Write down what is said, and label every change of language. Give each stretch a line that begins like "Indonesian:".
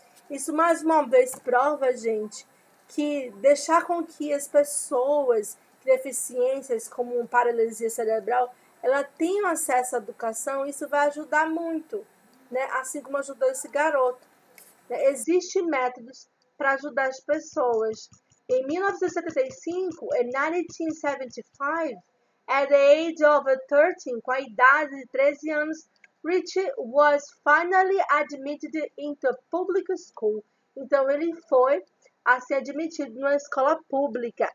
Portuguese: Isso mais uma vez prova, gente, que deixar com que as pessoas com deficiências como paralisia cerebral, ela tenham acesso à educação, isso vai ajudar muito, né? Assim como ajudou esse garoto. Né? Existem métodos para ajudar as pessoas. Em 1975 e 1975,
English: at the age of 13,
Portuguese: com a idade de 13 anos,
English: Rich was finally admitted into public school.
Portuguese: Então ele foi a ser admitido numa escola pública.